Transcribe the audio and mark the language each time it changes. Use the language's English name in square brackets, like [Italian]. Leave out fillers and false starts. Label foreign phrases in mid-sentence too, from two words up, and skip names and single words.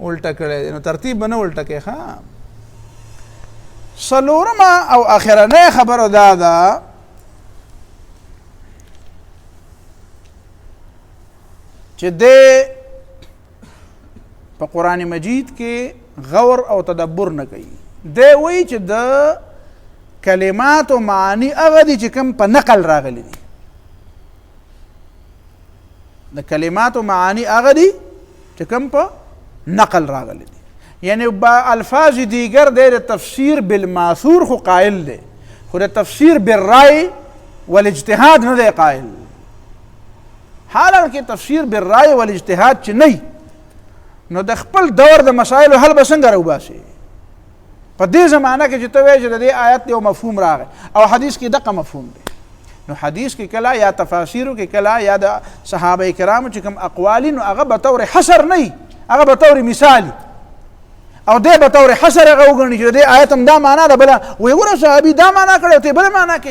[Pashto] الټه کړی نو ترتیب به نه الټه کوې ښه. څلورمه او اخرنۍ خبره دا ده چې دی په قرآن مجید کې غور او تدبر نه کوي. دی وایي چې د کلماتو معنی هغه دي چې کوم په نقل راغلي دي. د کلماتو معانی هغه دي چې کوم په نقل راغلي دي. یعنی [Persian] با الفاظ دیگر [Pashto] دی د تفسیر بالماثور خو قائل دی، خو د تفسیر بالرأی والاجتهاد نه دی قائل. حالانکه تفسیر بالرأی والاجتهاد چې نه نو د خپل دور د مسایلو حل به څنګه راوباسي؟ په دې زمانه کې چې ته وایې چې د دې آیت یو مفهوم راغی او حدیث کې دغه مفهوم دی، نو حدیث کې کله یا تفاسیرو کې کله یا د صحابه کرامو چې کوم اقوال نو هغه به طور حصر نه، هغه به طور مثالي او دی به طور حصر هغه وګڼي چې د دې آیت هم دا معنا ده، بله وایي ګوره صحابي دا معنا کړی او ته بله معنا کې.